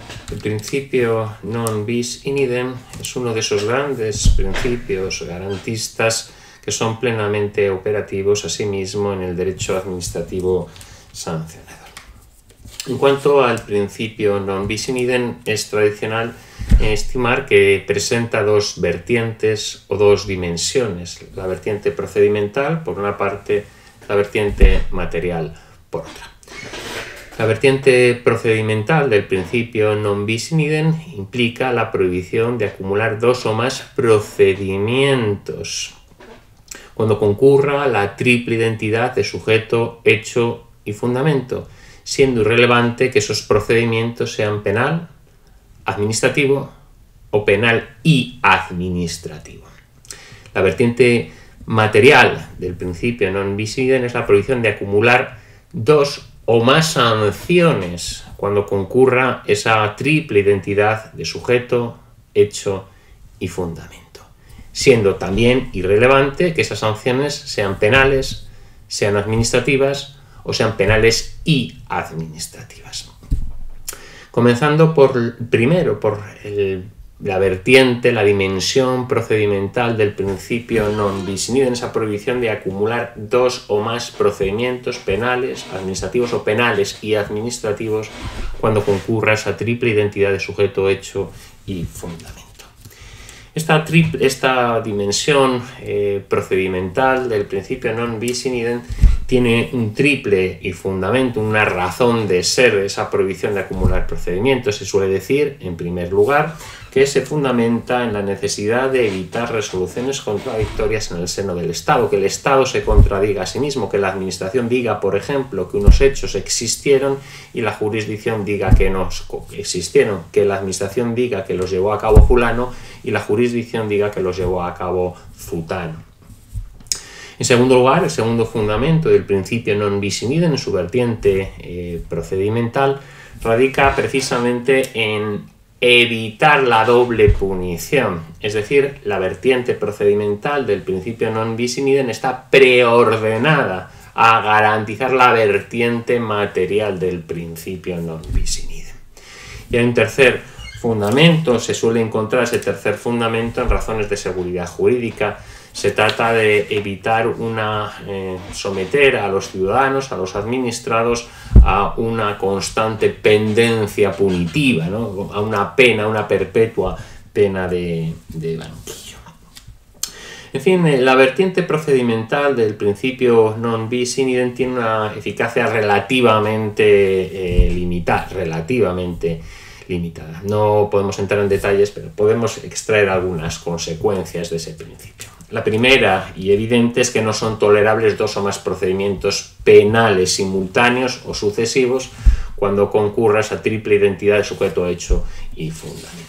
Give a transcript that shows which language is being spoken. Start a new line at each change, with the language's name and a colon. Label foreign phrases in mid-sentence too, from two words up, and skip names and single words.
Spanish: El principio
Latin: non bis in idem
Spanish: es uno de esos grandes principios garantistas que son plenamente operativos asimismo en el derecho administrativo sancionador. En cuanto al principio
Latin: non bis in idem,
Spanish: es tradicional estimar que presenta dos vertientes o dos dimensiones, la vertiente procedimental por una parte, la vertiente material por otra. La vertiente procedimental del principio
Latin: non bis in idem
Spanish: implica la prohibición de acumular dos o más procedimientos cuando concurra la triple identidad de sujeto, hecho y fundamento, siendo irrelevante que esos procedimientos sean penal, administrativo o penal y administrativo. La vertiente material del principio
Latin: non bis in idem
Spanish: es la prohibición de acumular dos o más sanciones cuando concurra esa triple identidad de sujeto, hecho y fundamento, siendo también irrelevante que esas sanciones sean penales, sean administrativas o sean penales y administrativas. Comenzando primero por la vertiente, la dimensión procedimental del principio
Latin: non bis in idem,
Spanish: esa prohibición de acumular dos o más procedimientos penales, administrativos o penales y administrativos cuando concurra esa triple identidad de sujeto, hecho y fundamento. Esta dimensión procedimental del principio
Latin: non bis in idem
Spanish: tiene un triple y fundamento, una razón de ser esa prohibición de acumular procedimientos. Se suele decir, en primer lugar, que se fundamenta en la necesidad de evitar resoluciones contradictorias en el seno del Estado, que el Estado se contradiga a sí mismo, que la Administración diga, por ejemplo, que unos hechos existieron y la jurisdicción diga que no existieron, que la Administración diga que los llevó a cabo fulano y la jurisdicción diga que los llevó a cabo zutano. En segundo lugar, el segundo fundamento del principio
Latin: non bis in idem
Spanish: en su vertiente procedimental radica precisamente en evitar la doble punición, es decir, la vertiente procedimental del principio
Latin: non bis in idem
Spanish: está preordenada a garantizar la vertiente material del principio
Latin: non bis in idem.
Spanish: Y hay un tercer fundamento, se suele encontrar ese tercer fundamento en razones de seguridad jurídica. Se trata de evitar someter a los ciudadanos, a los administrados, a una constante pendencia punitiva, ¿no? A una pena, una perpetua pena de banquillo. En fin, la vertiente procedimental del principio
Latin: non bis in idem
Spanish: tiene una eficacia relativamente limitada. No podemos entrar en detalles, pero podemos extraer algunas consecuencias de ese principio. La primera y evidente es que no son tolerables dos o más procedimientos penales simultáneos o sucesivos cuando concurra esa triple identidad de sujeto, hecho y fundamento.